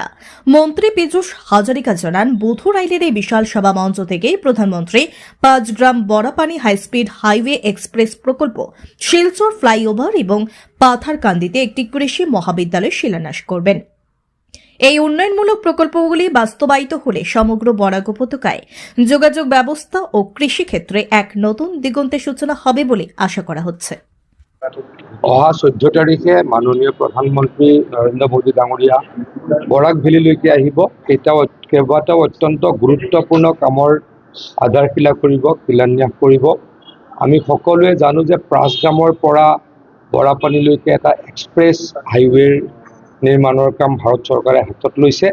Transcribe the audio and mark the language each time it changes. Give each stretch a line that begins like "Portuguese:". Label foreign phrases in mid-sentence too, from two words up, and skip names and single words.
Bangla: মন্ত্রী পীযূষ হাজারিকা জানান, বুধুরাইলের এই বিশাল সভা মঞ্চ থেকেই প্রধানমন্ত্রী 5 গ্রাম বড়াপানি হাইস্পিড হাইওয়ে এক্সপ্রেস প্রকল্প, শিলচর ফ্লাইওভার এবং পাথারকান্দিতে একটি কৃষি মহাবিদ্যালয় শিলান্যাস করবেন। এই উন্নয়নমূলক প্রকল্পগুলি বাস্তবায়িত হলে সমগ্র বরাক উপত্যকায় যোগাযোগ ব্যবস্থা ও কৃষি ক্ষেত্রে এক নতুন দিগন্তের সূচনা হবে বলে আশা করা হচ্ছে।
Assamese: অহা 14 তাৰিখে মাননীয় প্ৰধানমন্ত্ৰী নৰেন্দ্ৰ মোদী ডাঙৰীয়া বৰাক ভেলীলৈকে আহিব। কেইবাটাও অত্যন্ত গুৰুত্বপূৰ্ণ কামৰ আধাৰশিলা কৰিব, শিলান্যাস কৰিব। আমি সকলোৱে জানো যে প্ৰাচগ্ৰামৰ পৰা বৰাপানীলৈকে এটা এক্সপ্ৰেছ হাইৱেৰ নিৰ্মাণৰ কাম ভাৰত চৰকাৰে হাতত লৈছে।